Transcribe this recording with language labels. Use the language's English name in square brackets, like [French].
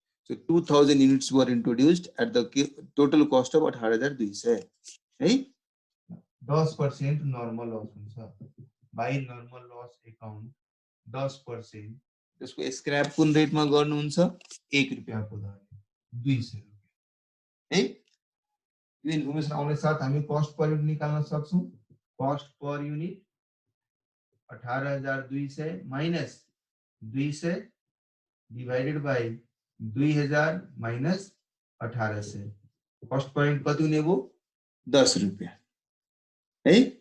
[English] So 2000 units were introduced at the total cost of 18200 है। [Nepali] 10% normal loss हुन्छ by normal loss account 10%, त्यसको scrap कुन रेटमा गर्नुहुन्छ 1 रुपैयाँको दरले 200 रुपैयाँ है। यो इन्फर्मेसन आउने साथ हामी कस्ट पर युनिट निकाल्न सक्छौं। Cost per unit 18200 minus 200 divided by 2000 minus 1800, cost per unit कति हुने भयो 10 रुपैयाँ है।